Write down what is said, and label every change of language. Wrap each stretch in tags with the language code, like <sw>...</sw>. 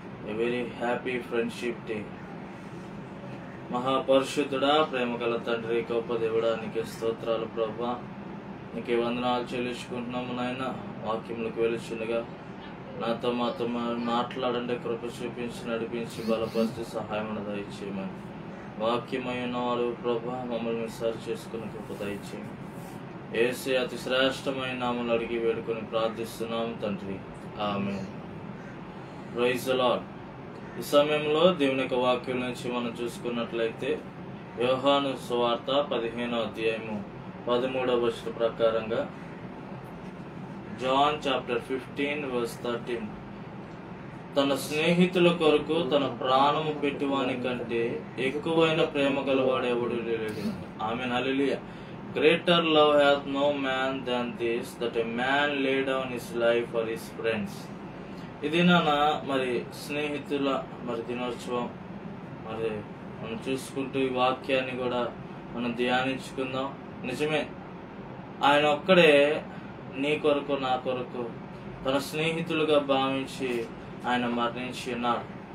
<en>A very happy friendship day.</en> <te>మహాపరిశుద్ధుడా, ప్రేమ గల తండ్రి, గొప్ప దేవుడా, నీకే స్తోత్రాలు ప్రభా. నీకే వందనాలు చెల్లించుకుంటున్నాము నాయన. వాక్యములకు వెలుచుండగా నాతో మాతో మాట్లాడండి, కృప చూపించి నడిపించి బలపరిచి సహాయం దయచేయమని వాక్యమైన వారు ప్రభా మమ్మల్ని సరి చేసుకుని కృప దయచేయమని యేసు అతి శ్రేష్టమైన నామములో అడిగి వేడుకొని ప్రార్థిస్తున్నాము తండ్రి. ఆమేన్.</te> <en>Praise the lord.</en> <te>ఈ సమయంలో దేవుని యొక్క వాక్యం నుంచి మనం చూసుకున్నట్లయితే యోహాను సువార్త 15వ అధ్యాయము 13వ వచనం ప్రకారంగా</te> <en>John chapter 15 verse 13,</en> <te>తన స్నేహితుల కొరకు తన ప్రాణము పెట్టువాని కంటే ఎక్కువైన ప్రేమ గలవాడు ఎవడు లేడు. ఆమేన్. హల్లెలూయా.</te> <en>Greater love hath no man than this, that a man lay down his life for his friends.</en> <te>ఇది మరి స్నేహితుల దినోత్సవం. మరి మనం చూసుకుంటూ ఈ వాక్యాన్ని కూడా మనం ధ్యానించుకుందాం. నిజమే, ఆయన ఒక్కడే నీ కొరకు నా కొరకు తన స్నేహితులుగా భావించి ఆయన మరణించి ఉన్నాడు.</te>